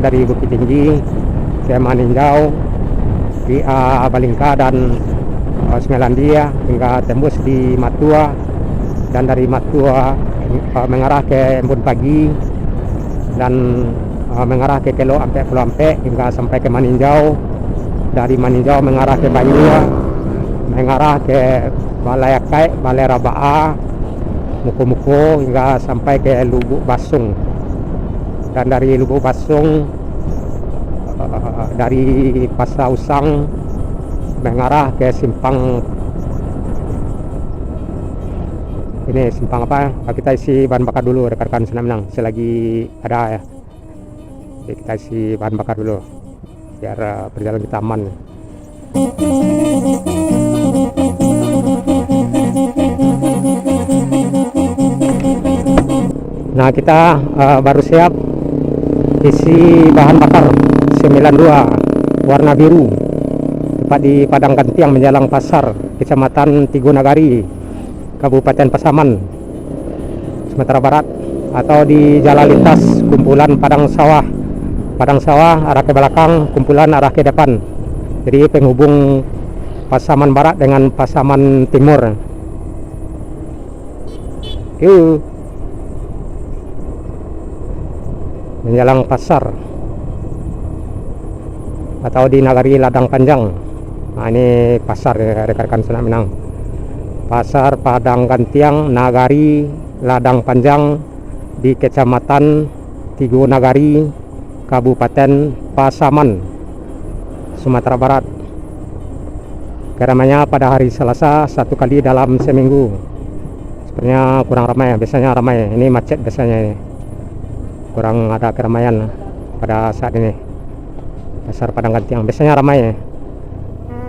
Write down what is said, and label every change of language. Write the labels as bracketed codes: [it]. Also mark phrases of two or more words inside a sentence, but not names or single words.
[id] dari Bukit Tinggi ke Maninjau, via Balingka dan Semelandia hingga tembus di Matua, dan dari Matua mengarah ke Embun Pagi dan mengarah ke Kelo sampai Pelampe hingga sampai ke Maninjau. Dari Maninjau mengarah ke Banyua, mengarah ke Balai Akai, Balai Rabaa, Muko-Muko hingga sampai ke Lubuk Basung. Dan dari Lubuk Basung dari Pasar Usang mengarah ke Simpang ini, Simpang apa? Kita isi bahan bakar dulu rekan-rekan Sunan Minang selagi ada ya. Jadi kita isi bahan bakar dulu biar perjalanan kita aman. Nah, kita baru siap isi bahan bakar 92 warna biru, tepat di Padang Gantiang menjelang pasar Kecamatan Tigo Nagari, Kabupaten Pasaman, Sumatera Barat, atau di jalan lintas kumpulan Padang Sawah. Padang Sawah arah ke belakang, kumpulan arah ke depan. Jadi penghubung Pasaman Barat dengan Pasaman Timur. Yuk. Menjelang pasar atau di Nagari Ladang Panjang. Nah, ini pasar ya, rekan-rekan Sunan Minang. Pasar Padang Gantiang Nagari Ladang Panjang di Kecamatan Tigo Nagari, Kabupaten Pasaman, Sumatera Barat. Keramaiannya pada hari Selasa satu kali dalam seminggu. Sebenarnya kurang ramai, biasanya ramai. Ini macet biasanya ini. Kurang ada keramaian pada saat ini. Pasar Padang Gantiang biasanya ramai.